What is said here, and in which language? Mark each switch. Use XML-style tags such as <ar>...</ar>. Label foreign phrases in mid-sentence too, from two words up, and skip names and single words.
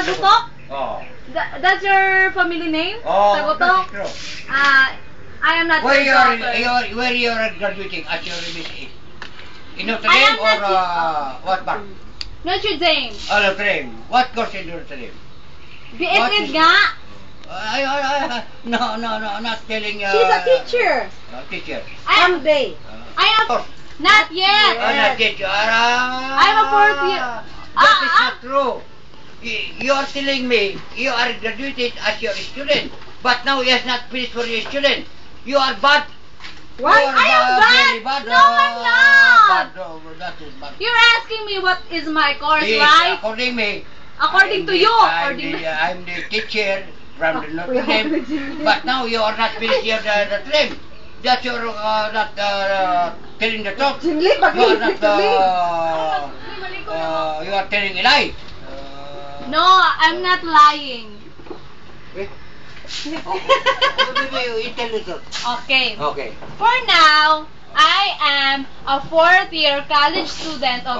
<en>Tagutok? Oh. That's your family name? Oh, Tagutok? that is true. I am not Where your daughter. where you are graduating at your MSc? In Notre I am Dame or not what part? Notre Dame. Oh, Notre Dame. What course in Notre Dame? BSed nga. No, not telling. She's a teacher. Teacher. Someday. I am not yet. Not teacher. I'm a fourth year. That is not true. You are telling me you are graduated as your student, but now you have not finished for your student. You are bad. What? You are I am very bad. bad. No, I'm not. Bad, that is bad. You're asking me what is my course, Yes, right? according me. According to you. I'm the teacher from the Notre Dame, but now you are not finished your Notre Dame. That you are not telling the truth. Jingli, You are pag-iisip to me. you are telling a lie. No, I'm not lying. You tell the truth. Okay. Okay. For now, I am a fourth-year college student of</en>